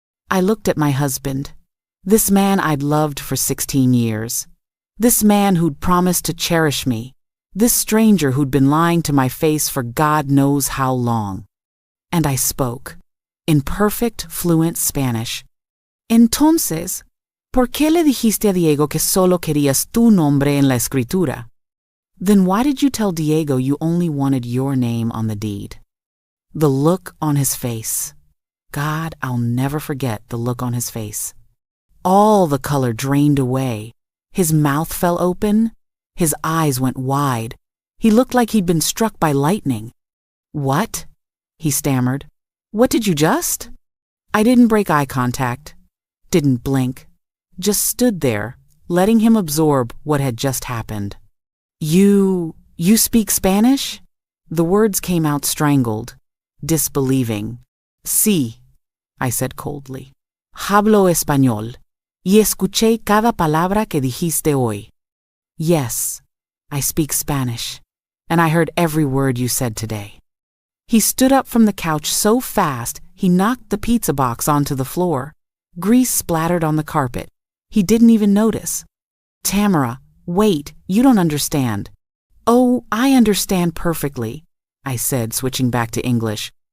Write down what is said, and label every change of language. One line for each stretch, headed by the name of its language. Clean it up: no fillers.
English: I looked at my husband. This man I'd loved for 16 years. This man who'd promised to cherish me. This stranger who'd been lying to my face for God knows how long. And I spoke. In perfect, fluent Spanish.
Spanish: Entonces, ¿por qué le dijiste a Diego que solo querías tu nombre en la escritura?
English: Then why did you tell Diego you only wanted your name on the deed? The look on his face. God, I'll never forget the look on his face. All the color drained away. His mouth fell open. His eyes went wide. He looked like he'd been struck by lightning. What? He stammered. What did you just? I didn't break eye contact. Didn't blink. Just stood there, letting him absorb what had just happened. You speak Spanish? The words came out strangled, disbelieving. Sí, I said coldly.
Spanish: Hablo español, y escuché cada palabra que dijiste hoy.
English: Yes, I speak Spanish, and I heard every word you said today. He stood up from the couch so fast, he knocked the pizza box onto the floor. Grease splattered on the carpet. He didn't even notice. Tamara, wait, you don't understand. Oh, I understand perfectly, I said, switching back to English.